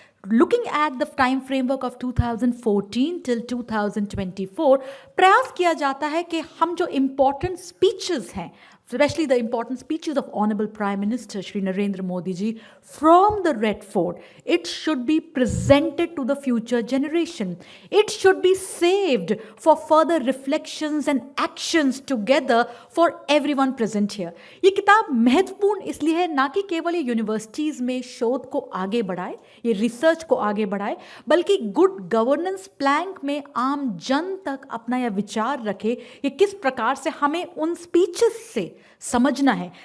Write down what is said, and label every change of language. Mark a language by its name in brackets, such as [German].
[English] looking at the time framework of 2014 till 2024, [Hindi] प्रयास किया जाता है कि हम जो [English] important speeches हैं, especially the important speeches of Honorable Prime Minister Shri Narendra Modi ji from the Red Fort, it should be presented to the future generation. It should be saved for further reflections and actions together for everyone present here. [Hindi] ये किताब महत्वपूर्ण इसलिए है ना कि केवल ये universities में शोध को आगे बढ़ाए, ये रिसर्च को आगे बढ़ाए, बल्कि गुड गवर्नेंस प्लैंक में आम जन तक अपना यह विचार रखे कि किस प्रकार से हमें उन स्पीचेस से समझना है।